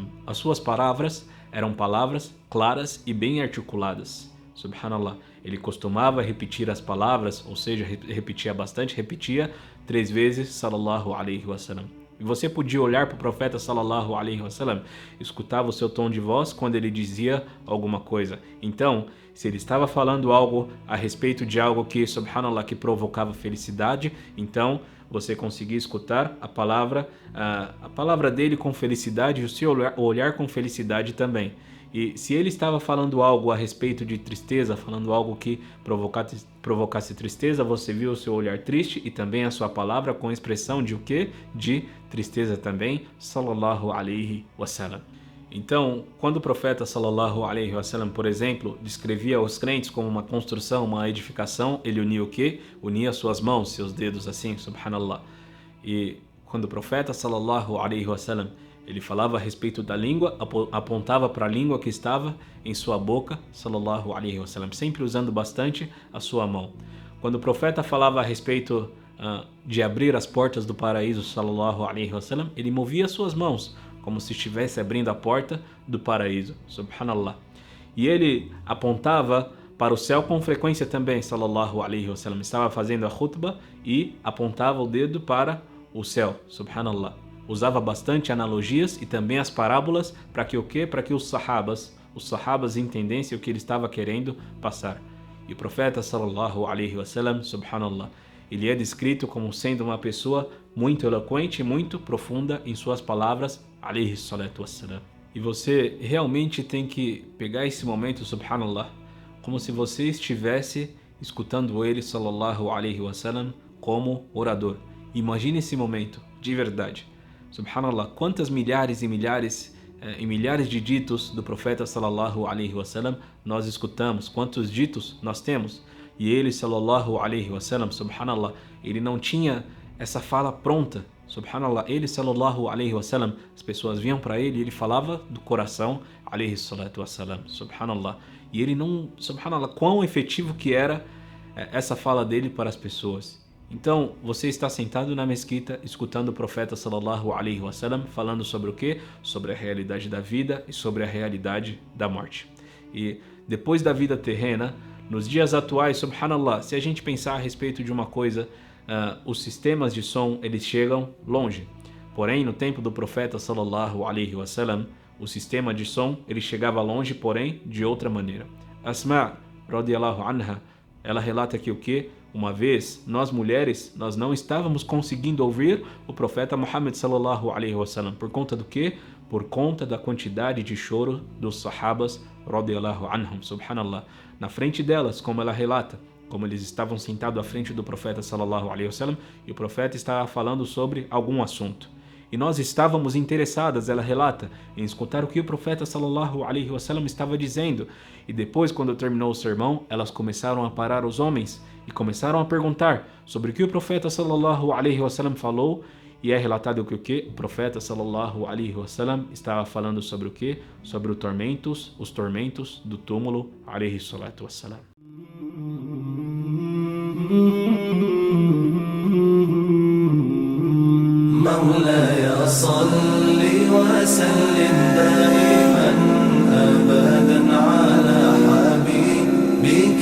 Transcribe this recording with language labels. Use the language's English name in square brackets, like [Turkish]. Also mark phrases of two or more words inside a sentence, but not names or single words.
[Portuguese] As suas palavras eram palavras claras e bem articuladas, subhanallah. Ele costumava repetir as palavras, ou seja, repetia 3 vezes, [Arabic] صلى الله عليه وسلم. [Portuguese] E você podia olhar para o profeta [Arabic] صلى الله عليه وسلم, [Portuguese] escutava o seu tom de voz quando ele dizia alguma coisa. Então, se ele estava falando algo a respeito de algo que, subhanallah, que provocava felicidade, então você conseguia escutar a palavra dele com felicidade e o seu olhar com felicidade também. E se ele estava falando algo a respeito de tristeza, falando algo que provocasse tristeza, você viu o seu olhar triste e também a sua palavra com expressão de o quê? De tristeza também, [Arabic] صلى الله عليه وسلم. [Portuguese] Então, quando o profeta [Arabic] صلى الله عليه وسلم, [Portuguese] por exemplo, descrevia os crentes como uma construção, uma edificação, ele unia o quê? Unia suas mãos, seus dedos assim, subhanallah. E quando o profeta [Arabic] صلى الله عليه وسلم, [Portuguese] ele falava a respeito da língua, apontava para a língua que estava em sua boca, [Arabic] صلى الله عليه وسلم, [Portuguese] sempre usando bastante a sua mão. Quando o profeta falava a respeito de abrir as portas do paraíso, [Arabic] صلى الله عليه وسلم, [Portuguese] ele movia suas mãos, como se estivesse abrindo a porta do paraíso, subhanallah. E ele apontava para o céu com frequência também, [Arabic] صلى الله عليه وسلم. [Portuguese] Estava fazendo a khutbah e apontava o dedo para o céu, subhanallah. Usava bastante analogias e também as parábolas para que o quê? Para que os sahabas entendessem o que ele estava querendo passar. E o profeta [Arabic] صلى الله عليه وسلم، سبحان الله, [Portuguese] ele é descrito como sendo uma pessoa muito eloquente e muito profunda em suas palavras, [Arabic] عليه الصلاة والسلام. [Portuguese] E você realmente tem que pegar esse momento, subhanallah, como se você estivesse escutando ele, [Arabic] صلى الله عليه وسلم, [Portuguese] como orador. Imagine esse momento, de verdade. Subhanallah, quantas milhares e milhares de ditos do profeta [Arabic] صلى الله عليه وسلم [Portuguese] nós escutamos, quantos ditos nós temos. E ele, [Arabic] صلى الله عليه وسلم، سبحان الله, [Portuguese] ele não tinha essa fala pronta. Subhanallah, ele, [Arabic] صلى الله عليه وسلم, [Portuguese] as pessoas vinham para ele e ele falava do coração, [Arabic] عليه الصلاة والسلام، سبحان الله. [Portuguese] E ele não, subhanallah, quão efetivo que era essa fala dele para as pessoas. Então, você está sentado na mesquita, escutando o profeta [Arabic] صلى الله عليه وسلم [Portuguese] falando sobre o quê? Sobre a realidade da vida e sobre a realidade da morte. E depois da vida terrena, nos dias atuais, subhanallah, se a gente pensar a respeito de uma coisa, os sistemas de som, eles chegam longe. Porém, no tempo do profeta [Arabic] صلى الله عليه وسلم, [Portuguese] o sistema de som, ele chegava longe, porém, de outra maneira. Asma, [Arabic] رضي الله عنها, [Portuguese] ela relata que o quê? Uma vez, nós mulheres, nós não estávamos conseguindo ouvir o profeta Muhammad [Arabic] صلى الله عليه وسلم. [Portuguese] Por conta do quê? Por conta da quantidade de choro dos sahabas, [Arabic] رضي الله عنهم، سبحان الله. [Portuguese] Na frente delas, como ela relata, como eles estavam sentados à frente do profeta [Arabic] صلى الله عليه وسلم, [Portuguese] e o profeta estava falando sobre algum assunto. E nós estávamos interessadas, ela relata, em escutar o que o profeta [Arabic] صلى الله عليه وسلم [Portuguese] estava dizendo. E depois, quando terminou o sermão, elas começaram a parar os homens e começaram a perguntar sobre o que o profeta [Arabic] صلى الله عليه وسلم [Portuguese] falou. E é relatado que o que? O profeta [Arabic] صلى الله عليه وسلم [Portuguese] estava falando sobre o que? Sobre os tormentos do túmulo, [Arabic] عليه الصلاة والسلام. مولاي صل وسلم دائما أبدا على حبيبك